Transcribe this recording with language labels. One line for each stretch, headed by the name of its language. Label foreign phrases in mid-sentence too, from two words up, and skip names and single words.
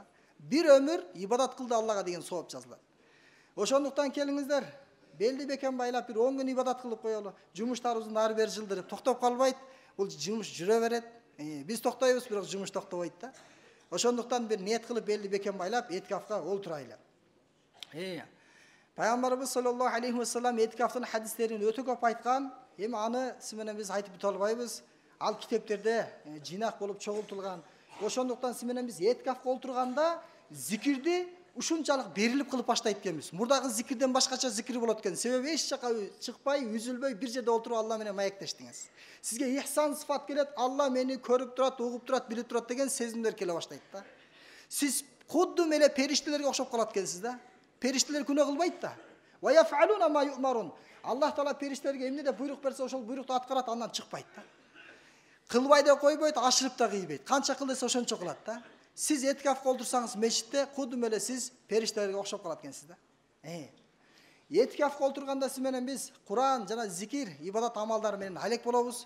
Kyrgyz: Бир өмүр ибадат кылды Аллага деген сооп жазылат. Ошондуктан келиңиздер, белди бекем байлап бир 10 күн ибадат кылып коелу. Жумуштарыбыздын ары бери жылдырып токтоп калбайт. Бул жумуш жүрө берет. Биз токтойбуз, бирок жумуш токтобойт да. Ошондуктан бир ниет кылып белди бекем байлап этикафка отурайлы. Пайгамбарыбыз
Arabic: صلى الله عليه وسلم
Kyrgyz: этикафтын хадистерин өтө көп айткан. Эми аны сиз менен биз айтып бите албайбыз. Ал китептерде жинак болуп чогултулган. Ошондуктан сиз менен биз этикафка отурганда зикирди ушунчалык берилип кылып баштайт экенбиз. Мурдагы зикирден башкача зикир болот экен. Себеби эч жака чыкпай, үзүлбөй бир жерде отуруп Алла менен маектештиңиз. Сизге ихсан сыфат келет, Алла мени көрүп турат, угуп турат, билип турат деген сезимдер келе баштайт да. Сиз кудду меле периштелерге окшоп калат экенсиз да. Периштелер күнөө кылбайт да.
Arabic: ويفعلون ما يؤمرون.
Kyrgyz: Аллах Таала периштелерге эмне деп буйрук берсе, ошол буйрукту аткарат, андан чыкпайт да. Кылбай да койбойт, ашырып да кыйбайт. Канча кыл десе ошончо кылат да. Сиз этикафка отурсаңыз мешитте, кудду меле сиз периштелерге окшоп калат экенсиз да. Этикафка отурганда сиз менен биз Куран жана зикир, ибадат амалдары менен алек болобуз.